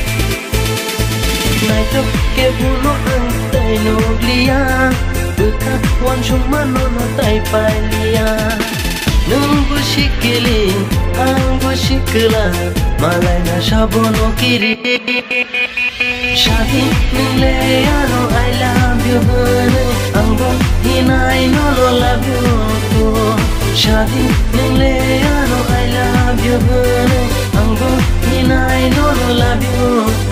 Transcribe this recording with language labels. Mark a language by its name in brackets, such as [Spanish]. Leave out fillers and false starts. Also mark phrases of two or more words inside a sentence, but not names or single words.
[Kok Borok] Naito ke buno ang tay noglia, buka wan chung manono tay palia. Nung bu shikili, ang bu shikla malai na shabono kiri. Shadi nung le ano [English] I love you [Kok Borok] hane, ang bu hinai no [English] love you to. [Kok Borok] Shadi nung le ano [English] I love you [Kok Borok] hane, ang bu hinai no [English] love you to.